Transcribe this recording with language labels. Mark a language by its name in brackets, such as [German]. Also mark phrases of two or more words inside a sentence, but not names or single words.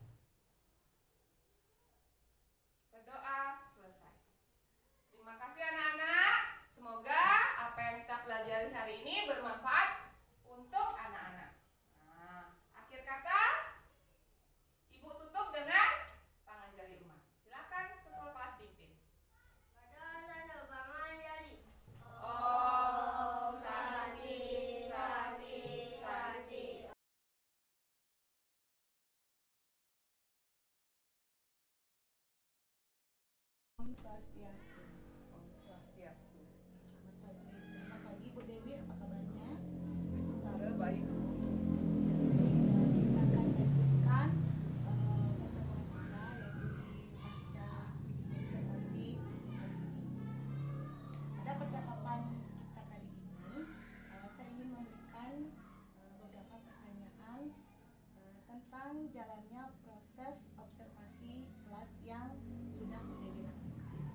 [Indonesian] Berdoa selesai. Terima kasih anak-anak. Semoga apa yang kita pelajari hari ini bermanfaat untuk anak-anak. Nah, akhir kata, Ibu tutup dengan panganjali umat. Silakan ketua kelas pimpin. [Sanskrit] Om Santi Santi Santi. Om Swastiastu. Om Swastiastu. [Indonesian] Selamat pagi Bu Dewi, apa kabarnya? Saudara baik. Kita akan lanjutkan pertemuan kita yaitu di pasca observasi hari ini. Pada percakapan kita kali ini, saya ingin memberikan beberapa pertanyaan tentang jalannya proses observasi kelas yang sudah Bu Dewi lakukan.